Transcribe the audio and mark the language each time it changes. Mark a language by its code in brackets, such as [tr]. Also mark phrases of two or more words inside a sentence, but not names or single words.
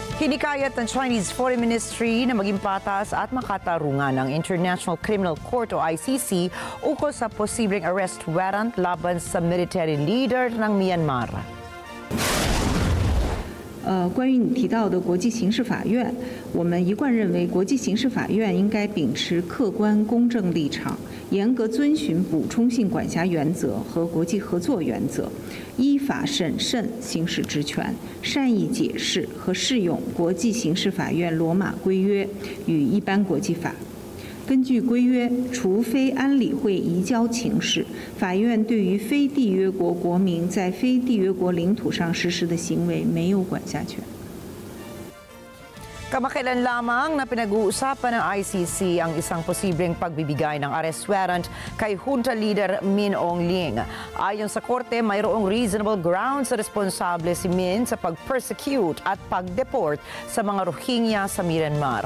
[tl] Hinikayat ng Chinese Foreign Ministry na maging patas at makatarungan ng International Criminal Court o ICC ukol sa posibleng [en] arrest warrant [tl] laban sa [en] military leader [tl] ng Myanmar. [zh] 关于你提到的国际刑事法院，我们一贯认为，国际刑事法院应该秉持客观公正立场，严格遵循补充性管辖原则和国际合作原则，依法审慎行使职权，善意解释和适用国际刑事法院罗马规约与一般国际法。根据规约，除非安理会移交情事，法院对于非缔约国国民在非缔约国领土上实施的行为没有管辖权。 [tl] Kamakailan lamang na pinag-uusapan ng ICC ang isang posibleng pagbibigay ng [en] arrest warrant [tl] kay [en] junta leader [tl] Min Aung-Hlaing. Ayon sa korte, mayroong [en] reasonable grounds [tl] sa responsable si Min sa pag-persecute at pag-deport sa mga Rohingya sa Myanmar.